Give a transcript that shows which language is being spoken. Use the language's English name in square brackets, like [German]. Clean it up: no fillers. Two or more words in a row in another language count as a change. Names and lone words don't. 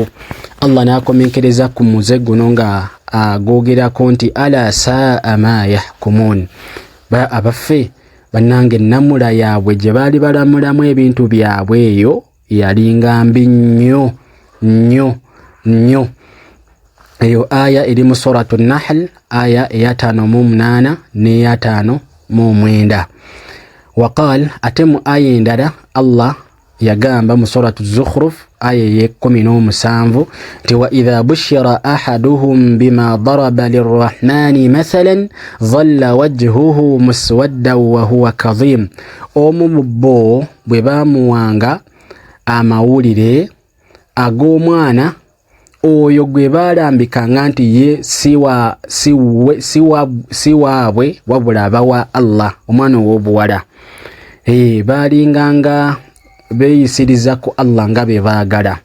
[Ganda] Allah n'akomenkereza ku muze guno nga agoogerako nti [Arabic] ألا ساء ما يحكمون, [Ganda] abaffe bannange ennamula yaabwe gye baali balamulamu ebintu byabwe eyo yalinga mbi nnyo nnyo nnyo. Eyo aya eri mu suratu Nahl aya eya 58 n'eya 59. Waqal, ate mu aya endala Allah yagamba mu suratu Zukhruf aya ye 17 nti [Arabic] وإذا بشر أحدهم بما ضرب للرحمن مثلا ظل وجهه مسودا وهو كظيم, [Ganda] omu mu bo bwe bamuwanga amawulire ag'omwana oyo gwe balambikanga nti ye si waabwe wabula abawa Allah, omwana ow'obuwala, balinganga beeyisiriza ku Allah nga be baagala.